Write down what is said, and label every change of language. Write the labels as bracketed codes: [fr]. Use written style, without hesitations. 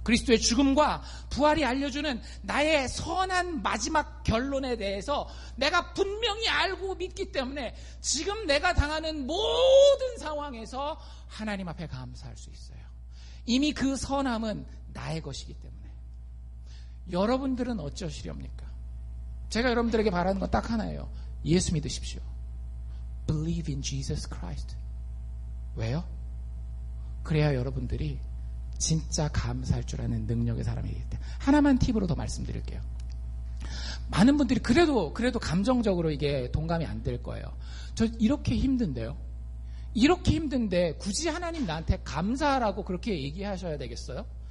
[ko] 그리스도의 죽음과 부활이 알려주는 나의 선한 마지막 결론에 대해서 내가 분명히 알고 믿기 때문에 지금 내가 당하는 모든 상황에서 하나님 앞에 감사할 수 있어요. 이미 그 선함은 나의 것이기 때문에. 여러분들은 어쩌시렵니까? 제가 여러분들에게 바라는 건 딱 하나예요. 예수 믿으십시오. [en] Believe in Jesus Christ. [ko] 왜요? 그래야 여러분들이 진짜 감사할 줄 아는 능력의 사람이기 때문에. 하나만 팁으로 더 말씀드릴게요. 많은 분들이 그래도 감정적으로 이게 동감이 안 될 거예요. 저 이렇게 힘든데요. 이렇게 힘든데 굳이 하나님 나한테 감사하라고 그렇게 얘기하셔야 되겠어요?